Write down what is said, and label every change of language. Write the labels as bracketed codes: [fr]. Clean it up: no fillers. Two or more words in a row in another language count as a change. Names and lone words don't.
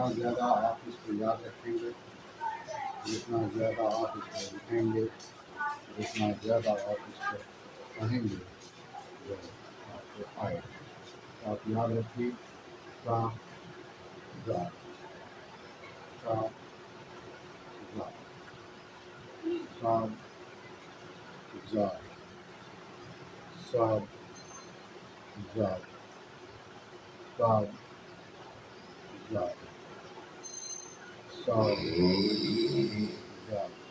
[ur] زیادہ آپ اس کو یاد رکھیں گے جتنا زیادہ آپ اس کو لکھیں گے جتنا زیادہ آپ اس کو کہیں گے وہ آپ کو آئے گا آپ یاد رکھیے ذات ذات Sad, Zad, Sad, Zad, Zad, Zad, Zad, Sad, Zad, Zad,